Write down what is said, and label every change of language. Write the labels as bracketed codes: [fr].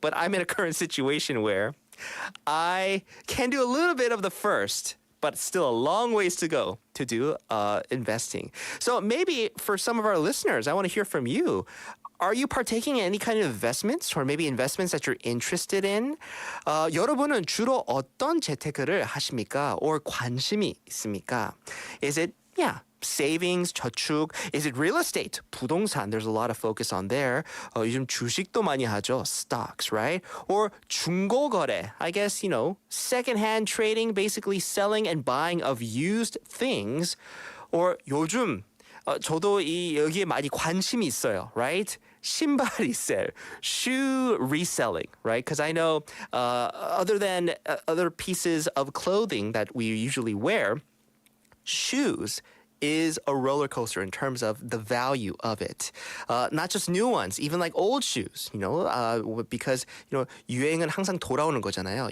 [en] But I'm in a current situation where I can do a little bit of the first, but still a long ways to go to do investing. So maybe for some of our listeners, I want to hear from you. Are you partaking in any kind of investments, or maybe investments that you're interested in? [ko] 여러분은 주로 어떤 재테크를 하십니까? or 관심이 있습니까? [en] Is it savings, 저축? Is it real estate? 부동산, there's a lot of focus on there. [ko] 요즘 주식도 많이 하죠. [en] Stocks, right? Or 중고거래, I guess, secondhand trading, basically selling and buying of used things. [ko] Or 요즘 저도 여기에 많이 관심이 있어요, right? [en] 신발 resale, shoe reselling, right? Because I know other than other pieces of clothing that we usually wear, shoes is a roller coaster in terms of the value of it. Not just new ones, even like old shoes, because, [ko] 유행은 항상 돌아오는 거잖아요.